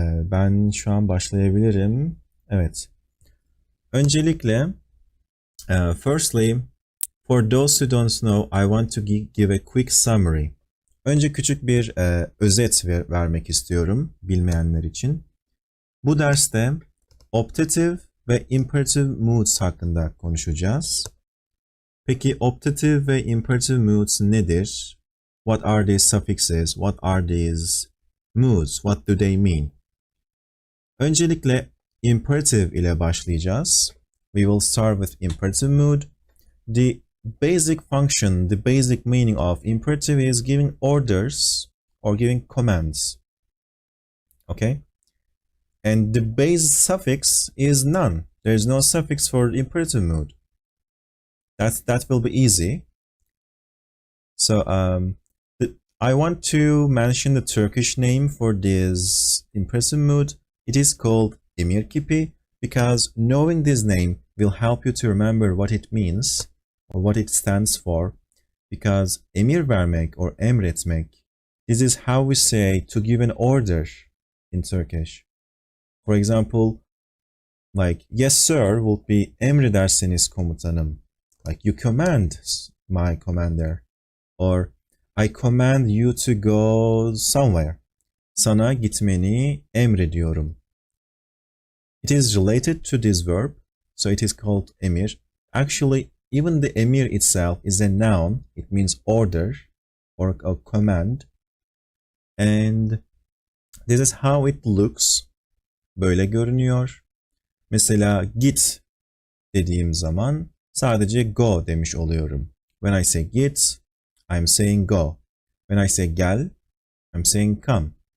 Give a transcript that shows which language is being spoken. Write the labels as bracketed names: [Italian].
[Turkish] Ben şu an başlayabilirim. Evet. Öncelikle [English] firstly, for those who don't know, I want to give a quick summary. [Turkish] Önce küçük bir özet vermek istiyorum bilmeyenler için. Bu derste optative ve imperative moods hakkında konuşacağız. Peki optative ve imperative moods nedir? [English] What are these suffixes? What are these moods? What do they mean? Öncelikle imperative ile başlayacağız. We will start with imperative mood. The basic function, the basic meaning of imperative is giving orders or giving commands. Okay? And the base suffix is none. There is no suffix for imperative mood. That will be easy. So I want to mention the Turkish name for this imperative mood. It is called emir kipi, because knowing this name will help you to remember what it means or what it stands for. Because emir vermek or emretmek, this is how we say to give an order in Turkish. For example, like yes sir would be [Turkish] emredersiniz komutanım. [English] Like you command my commander. Or I command you to go somewhere. [Turkish] Sana gitmeni emrediyorum. [English] It is related to this verb, so it is called emir. Actually, even the emir itself is a noun. It means order or a command. And this is how it looks. [Turkish] Böyle görünüyor. Mesela git dediğim zaman sadece go demiş oluyorum. [English] When I say git, I'm saying go. When I say gel, I'm saying come.